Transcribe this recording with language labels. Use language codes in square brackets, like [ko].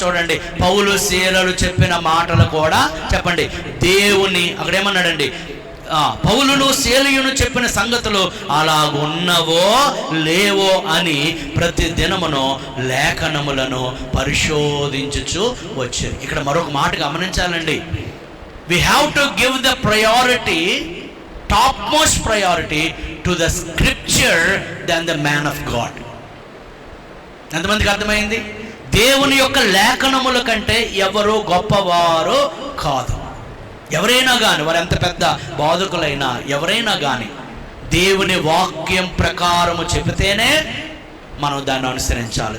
[te] చూడండి, పౌలు శీలలు చెప్పిన మాటలు కూడా చెప్పండి దేవుని, అక్కడేమన్నాడండి, పౌలును శీలయును చెప్పిన సంగతులు అలాగున్నవో లేవో అని ప్రతి దినమును లేఖనములను పరిశోధించుచు వచ్చారు. ఇక్కడ మరొక మాట గమనించాలండి. [en] We have to give the priority, topmost priority to the scripture than the man of God. [te] ఎంతమందికి అర్థమైంది? దేవుని యొక్క లేఖనముల కంటే ఎవరు గొప్పవారు కాదు. ఎవరైనా కానీ, వారు ఎంత పెద్ద బాధకులైనా ఎవరైనా కానీ, దేవుని వాక్యం ప్రకారము చెబితేనే మనం దాన్ని అనుసరించాలి.